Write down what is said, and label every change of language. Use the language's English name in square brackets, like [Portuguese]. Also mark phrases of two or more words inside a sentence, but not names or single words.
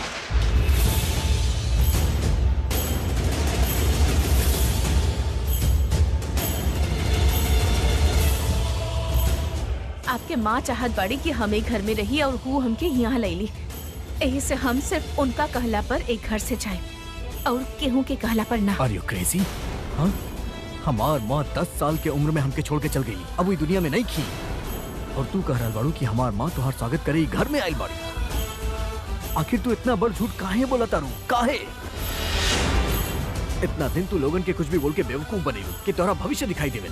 [Bhojpuri] आपके माँ चाहत बड़ी कि हम एक घर में रही और वो हमके यहाँ ले ली, यही से हम सिर्फ उनका कहला पर एक घर से जाए और केहू के कहला पर ना। [English] Are you crazy? [Bhojpuri] हाँ? हमार माँ 10 साल के उम्र में हमके छोड़ के चल गई, अब वो दुनिया में नहीं थी। और तू कह रहल बाड़ू कि हमार माँ तुहार स्वागत करे घर में आइल बाड़ी। आखिर तू इतना बड़ झूठ काहे बोला तारू? काहे? इतना दिन तू लोगन के कुछ भी बोल के बेवकूफ बनेलू कि तोरा भविष्य दिखाई देवेला।